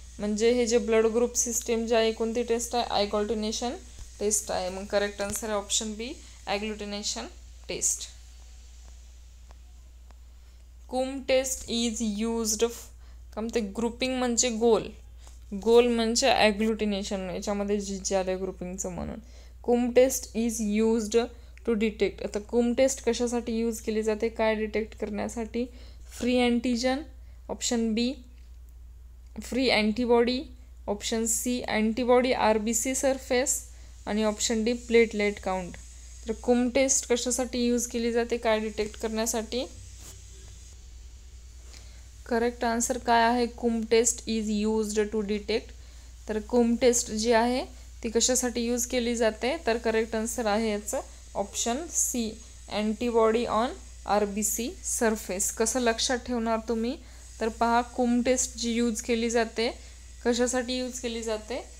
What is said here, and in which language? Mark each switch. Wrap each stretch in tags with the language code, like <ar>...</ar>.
<mr>म्हणजे हे जे ब्लड ग्रुप सिस्टीम जे आहे कोणती टेस्ट आहे? ॲग्लुटिनेशन टेस्ट आहे. मग करेक्ट आन्सर आहे ऑप्शन बी, ॲग्लुटिनेशन टेस्ट.</mr> <en>Coombs test is used</en> <mr>का म्हणते? ग्रुपिंग म्हणजे गोल म्हणजे ॲग्लुटिनेशन. याच्यामध्ये जे आलं ग्रुपिंगचं म्हणून.</mr> <en>Coombs test is used to detect.</en> <mr>आता कुम टेस्ट कशासाठी यूज केली जाते? काय डिटेक्ट करण्यासाठी?</mr> <en>free antigen option B, free antibody option C, antibody RBC surface</en> <mr>आणि</mr> <en>Option D platelet count.</en> <mr>तर कुम टेस्ट कशासाठी यूज केली जाते? काय डिटेक्ट करण्यासाठी? करेक्ट आन्सर काय आहे?</mr> <en>Coombs test is used to detect.</en> <mr>तर कुम टेस्ट जी आहे ती कशासाठी यूज केली जाते? तर करेक्ट आन्सर आहे याचं option C,</mr> <en>Antibody on RBC surface.</en> <mr>कसं लक्षात ठेवणार तुम्ही? तर पहा, कुम टेस्ट जी यूज केली जाते कशासाठी यूज केली जाते?</mr>